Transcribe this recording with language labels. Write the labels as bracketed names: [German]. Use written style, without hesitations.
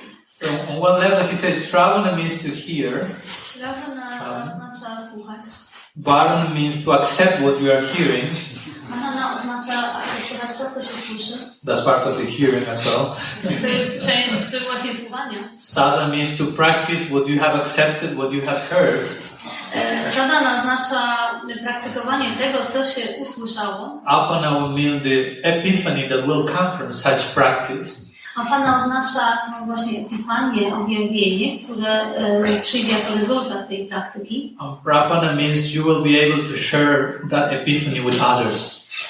[English] So on one level he says Shravana means to hear. [Polish] Shravana oznacza słuchać. [English] Varana means to accept what you are hearing. [Polish] Varana oznacza akceptować to, co się słyszy. [English] That's part of the hearing as well. [Polish] To jest część właśnie słuchania. [English] Sadhana means to practice what you have accepted, what you have heard. [Polish] Sadhana oznacza praktykowanie tego, co się usłyszało. [English] Apana will mean the epiphany that will come from such practice. [Polish] Apana oznacza to właśnie epifanię, objawienie, które przyjdzie jako rezultat tej praktyki. [English] Prapana means you will be able to share that epiphany with others.